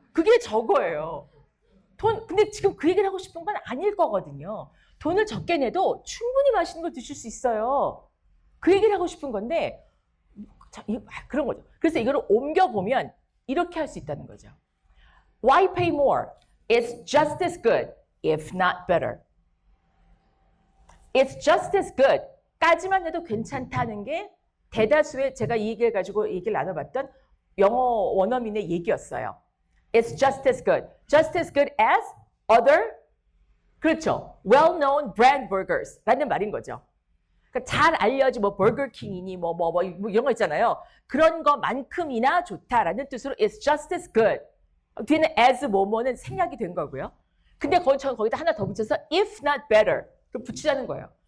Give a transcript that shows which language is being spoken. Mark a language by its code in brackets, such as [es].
[ko] 그게 저거예요. 근데 지금 그 얘기를 하고 싶은 건 아닐 거거든요. 돈을 적게 내도 충분히 맛있는 걸 드실 수 있어요. 그 얘기를 하고 싶은 건데 자, 그런 거죠. 그래서 이거를 옮겨보면 이렇게 할 수 있다는 거죠. [en] Why pay more? It's just as good, if not better. It's just as good. [ko] 까지만 해도 괜찮다는 게 대다수의 제가 이 얘기를 가지고 얘기를 나눠봤던 영어 원어민의 얘기였어요. [en] It's just as good. Just as good as other, [ko] 그렇죠. [en] well-known brand burgers [ko] 라는 말인 거죠. 그러니까 잘 알려진 뭐 버거킹이니 뭐 이런 거 있잖아요. 그런 거만큼이나 좋다라는 뜻으로 [en] it's just as good. [ko] 뒤에는 as 뭐뭐는 생략이 된 거고요. 근데 저는 거기다 하나 더 붙여서 [en] if not better [ko] 붙이자는 거예요.